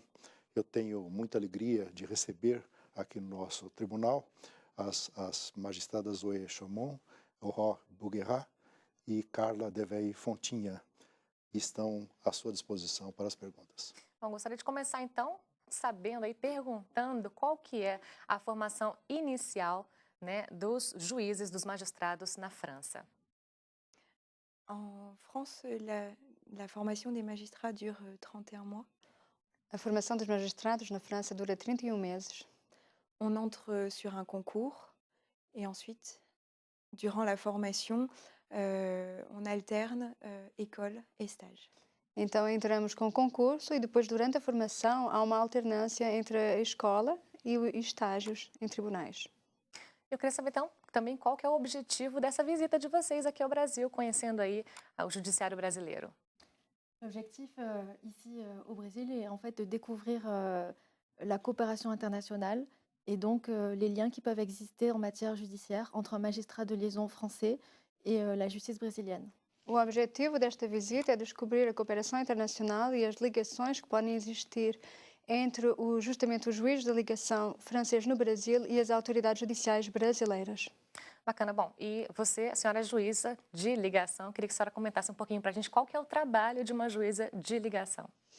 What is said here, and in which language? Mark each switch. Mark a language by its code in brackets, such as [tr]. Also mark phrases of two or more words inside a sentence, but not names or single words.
[pt] Eu tenho muita alegria de receber aqui no nosso tribunal as magistradas Zoé Chaumont, Aurore Bouguerat e Carla Devey Fontinha estão à sua disposição para as perguntas. Bom, gostaria de começar, então, sabendo aí, perguntando qual que é a formação inicial, né, dos juízes, dos magistrados na França. [fr] En France, la formation des magistrats dure 31 mois. [pt] A formação dos magistrados na França dura 31 meses. [fr] On entre sur un concours et ensuite, durant la formation, on alterne école et stage. [pt] Então entramos com concurso e depois, durante a formação, há uma alternância entre a escola e estágios em tribunais. Eu queria saber, então, também qual que é o objetivo dessa visita de vocês aqui ao Brasil, conhecendo aí o judiciário brasileiro. [fr] L'objectif ici au Brésil est en fait de découvrir la coopération internationale et donc les liens qui peuvent exister en matière judiciaire entre un magistrat de liaison français et la justice brésilienne. [pt] O objetivo desta visita é descobrir a cooperação internacional e as ligações que podem existir entre justamente o juiz de ligação francês no Brasil e as autoridades judiciais brasileiras. Bacana. Bom, e você, a senhora é juíza de ligação, queria que a senhora comentasse um pouquinho para a gente qual que é o trabalho de uma juíza de ligação.